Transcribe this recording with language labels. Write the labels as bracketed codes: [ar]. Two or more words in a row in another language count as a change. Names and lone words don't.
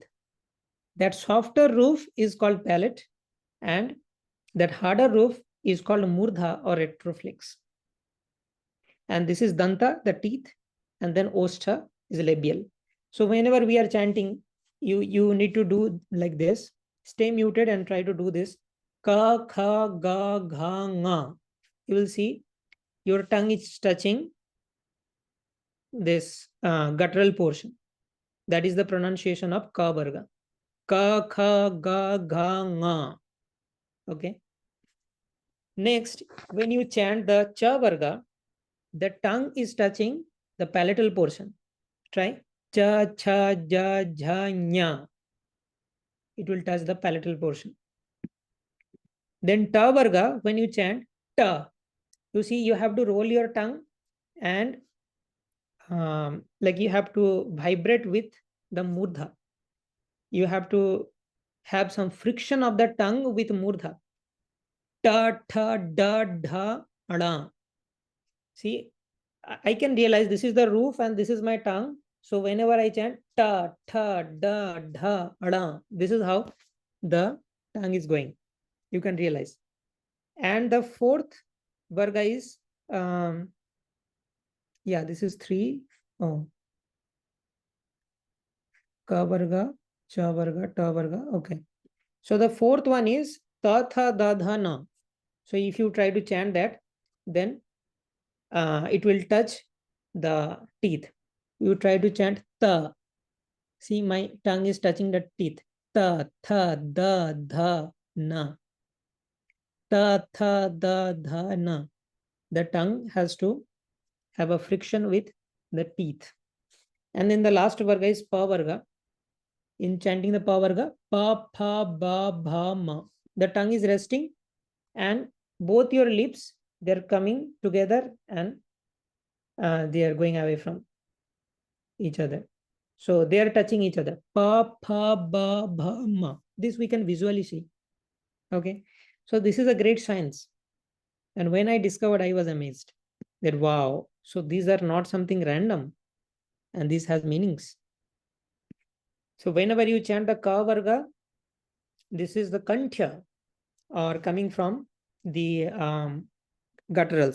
[en] That softer roof is called palate, and that harder roof is called murdha or retroflex. And this is danta, the teeth, and then ostha is labial. So whenever we are chanting, you need to do like this. Stay muted and try to do this. [sa] Ka, kha, ga, gha, nga. [en] You will see your tongue is touching this guttural portion. That is the pronunciation of [sa] ka varga. Ka, kha, ga, gha, nga. [en] Okay. Next, when you chant the [sa] cha varga, [en] the tongue is touching the palatal portion. [sa] Try cha, cha, ja, jha, nya. [en] It will touch the palatal portion. Then [sa] ta varga, [en] when you chant ta, you see you have to roll your tongue and like you have to vibrate with the murdha. You have to have some friction of the tongue with murdha. [sa] Ta, tha, da, dha, ada. [en] See, I can realize this is the roof and this is my tongue. So whenever I chant [sa] ta, tha, da, dha, ada, [en] this is how the tongue is going. You can realize. And the fourth varga is, yeah, this is 3. [sa] Oh, ka varga, cha varga, ta varga. [en] Okay. So the fourth one is [sa] ta, tha, da, dha, na. [en] So if you try to chant that, then it will touch the teeth. You try to chant ta. See, my tongue is touching the teeth. [sa] Ta, tha, da, dha, na. Ta, tha, da, dha, na. [en] The tongue has to have a friction with the teeth. And then the last varga is [sa] pa varga. [en] In chanting the [sa] pa varga, pa, pha, ba, bha, ma. [en] The tongue is resting and both your lips, they're coming together and they are going away from each other. So they are touching each other. [sa] Pa, pha, ba, bha, ma. [en] This we can visually see. Okay. So this is a great science. And when I discovered, I was amazed that wow. So these are not something random and this has meanings. So whenever you chant the [sa] ka varga, [en] this is the kanthya or coming from the gutturals.